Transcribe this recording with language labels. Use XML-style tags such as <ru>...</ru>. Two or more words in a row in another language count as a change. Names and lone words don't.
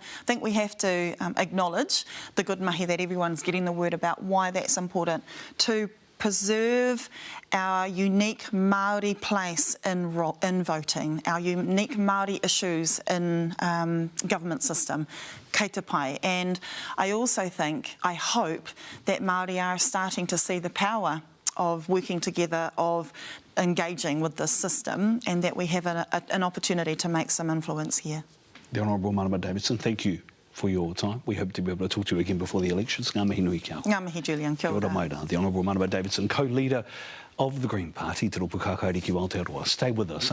<en>I think we have to acknowledge the good mahi that everyone's getting the word about why that's important to preserve our unique Māori place in voting, our unique Māori issues in government system,</en> <mi>kei te pai.</mi> <en>And I also think, I hope, that Māori are starting to see the power of working together, of engaging with this system, and that we have an opportunity to make some influence here. The Honourable Marama Davidson, thank you for your time. We hope to be able to talk to you again before the elections.</en> <mi>Ngā mihi nui kia ora. Ngā mihi, Julian. Kia ora. Kia ora maira.</mi> <en>The Honourable Marama Davidson, co-leader of the Green Party, Te Ropu Kākauriki o Aotearoa. Stay with us.</en>